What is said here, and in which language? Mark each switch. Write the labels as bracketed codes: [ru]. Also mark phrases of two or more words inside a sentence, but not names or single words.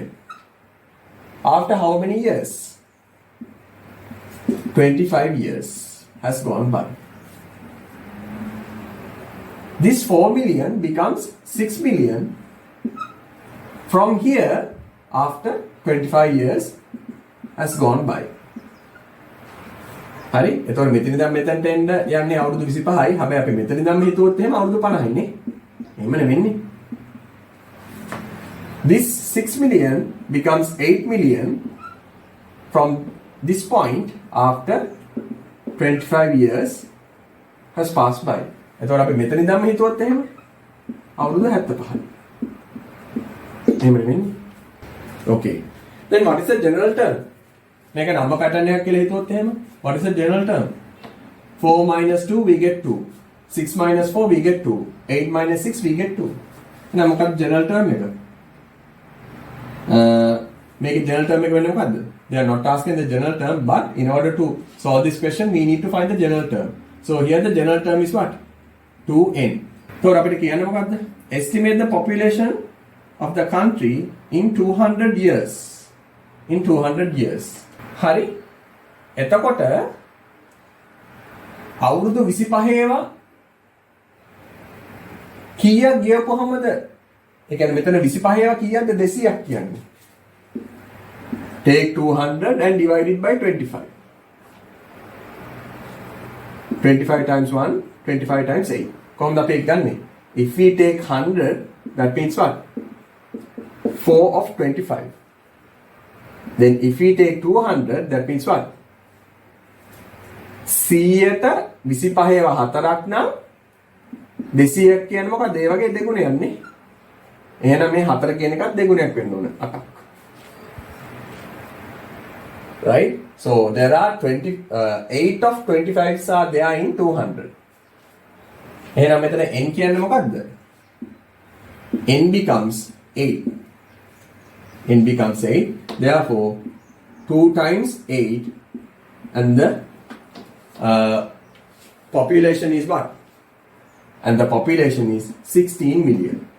[en] After how many years? 25 years has gone by. This 4 million becomes 6 million. From here, after 25 years has gone by. [si] හරි එතකොට මෙතන ඉඳන් මෙතනට එන්න යන්නේ අවුරුදු 25යි. හැබැයි අපි මෙතන ඉඳන් හිතුවොත් එහෙම අවුරුදු 50යි නේ. එහෙම නෙවෙන්නේ. [en] This 6 million becomes 8 million from this point after 25 years has passed by. [si] එතකොට අපි මෙතන ඉඳන් හිතුවොත් එහෙම අවුරුදු 75යි. එහෙම නෙවෙන්නේ. [en] Okay. Then what is the general term? [si] මේක [en] number pattern [si] එකක් කියලා හිතුවොත් එහෙම [en] what is the general term? 4 minus 2 we get 2. 6 minus 4 we get 2. 8 minus 6 we get 2. [si] එහෙනම් මොකක්ද [en] general term [si] එක? මේකේ general term එක වෙන්නේ මොකද්ද? [en] They are not asking the general term, but in order to solve this question we need to find the general term. So here the general term is what? [si] 2n. So අපිට කියන්න මොකද්ද? [en] Estimate the population of the country in 200 years. In 200 years. [si] හරි. එතකොට අවුරුදු 25 ඒවා කීයක් ගියපුවමද? ඒ කියන්නේ මෙතන 25 ඒවා කීයක්ද 200ක් කියන්නේ. [en] Take 200 and divide it by 25. 25 times 1, 25 times 8. [si] කොහොමද අපි ගන්නෙ? [en] If we take 100, that means what? 4 of 25. Then if we take 200, that means what? [si] 100ට 25 ඒවා 4ක් නම් 200ක් කියන්නේ මොකක්ද? ඒ වගේ දෙගුණයක් නේ. එහෙනම් මේ 4 කියන එකත් දෙගුණයක් වෙන්න ඕන 8ක්. [en] Right? So there are 8 of 25s are there in 200. [si] එහෙනම් මෙතන n කියන්නේ මොකක්ද? [en] n becomes 8. n becomes 8. Therefore 2 times 8 and the population is what? And the population is 16 million.